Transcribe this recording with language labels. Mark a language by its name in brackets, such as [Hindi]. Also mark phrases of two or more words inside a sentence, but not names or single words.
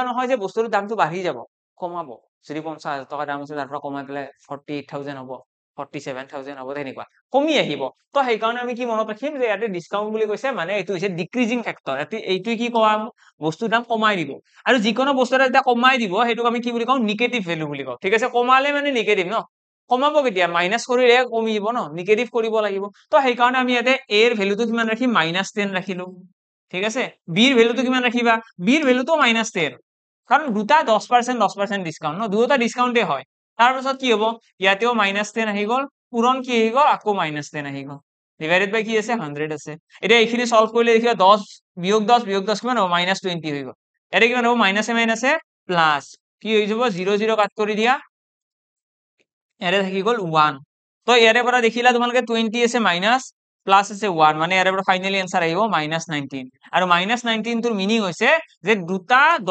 [Assamese] নহয় যে বস্তুৰ দামটো বাঢ়ি যাব কমাব যদি 50,000 টকা দাম আছে তাৰ পৰা কমাই পেলাই 48,000 হ'ব 47,000 হ'ব তেনেকুৱা কমি আহিব তো সেইকাৰণে আমি কি মনত ৰাখিম যে ইয়াতে ডিসকাউন্ট বুলি কৈছে মানে এইটো হৈছে ডিক্ৰিজিং ফেক্টৰ এইটো কি কোৱা বস্তুৰ দাম কমাই দিব আৰু যিকোনো বস্তু এটা যেতিয়া কমাই দিব সেইটোক আমি কি বুলি কওঁ নিগেটিভ ভ্যালু বুলি কওঁ ঠিক আছে কমালে মানে নিগেটিভ ন কমাব কেতিয়া মাইনাস কৰিলে কমিব ন নিগেটিভ কৰিব লাগিব তো সেইকাৰণে আমি ইয়াতে a এর ভ্যালুটো কিমান ৰাখিম -10 ৰাখিলো ঠিক আছে b এর ভ্যালুটো কিমান ৰাখিবা b এর ভ্যালুটো -10 কারণ দুটা 10% 10% ডিসকাউন্ট ন দুটা ডিসকাউন্টে হয় তার পাছত কি হ'ব ইয়াতেও -10 আহি গল পূরণ কি আহি গল আকৌ -10 আহি গল ডিভাইডেড বাই কি আছে 100 আছে এতিয়া এইখিনি সলভ কৰিলে দেখিবা 10 বিয়োগ 10 কিমান হ'ব -20 হৈ গল এটা কিমান হ'ব মাইনাসে মাইনাসে প্লাস কি হৈ যাব 0 0 কাট কৰি দিয়া এৰে থাকি গল 1 তো এৰে পৰা দেখিলা তোমালোকে 20 আছে মাইনাস প্লাস আছে 1 মানে এৰে পৰা ফাইনালি आंसर আহিব -19 আৰু -19 তোৰ মিনিং হৈছে যে দুটা